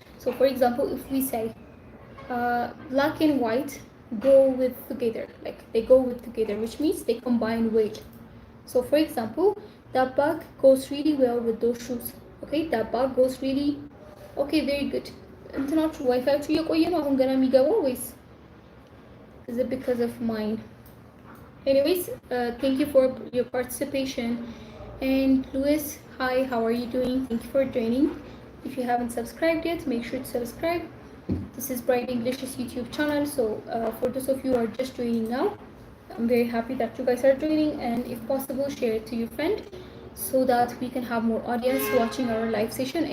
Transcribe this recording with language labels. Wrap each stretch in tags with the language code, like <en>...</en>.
<en>So for example, if we say black and white go with together, like they go with together, which means they combine well. So for example, that bag goes really well with those shoes. Okay, that bag goes really okay, very good.</en> <am>እንትናችሁ ዋይፋያችሁ እየቆየ ነው አሁን ገና የሚገባው ወይስ</am> <en>is it because of mine? Anyways, thank you for your participation. And Louis, hi, how are you doing? Thank you for joining. If you haven't subscribed yet, make sure to subscribe. This is Bright English's YouTube channel, so for those of you who are just joining now, I'm very happy that you guys are joining, and if possible, share it to your friend so that we can have more audience watching our live session.</en>